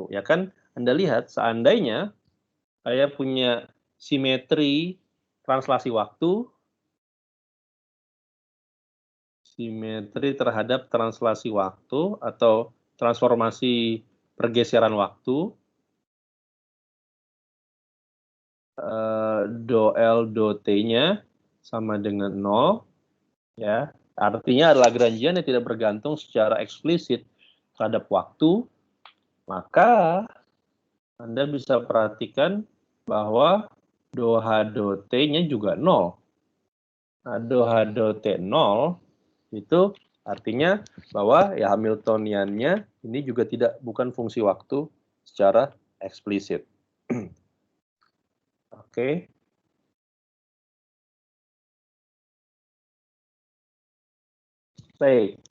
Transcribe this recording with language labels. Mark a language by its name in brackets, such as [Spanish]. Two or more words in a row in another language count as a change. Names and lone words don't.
[Indonesian] Ya kan, Anda lihat seandainya saya punya simetri translasi waktu, simetri terhadap translasi waktu atau transformasi pergeseran waktu, do L do T-nya sama dengan 0, ya. Artinya adalah Lagrangian yang tidak bergantung secara eksplisit terhadap waktu, maka Anda bisa perhatikan bahwa do H do T-nya juga 0. Nah, do H do T 0 itu artinya bahwa ya Hamiltoniannya ini juga bukan fungsi waktu secara eksplisit. Oke. Baik.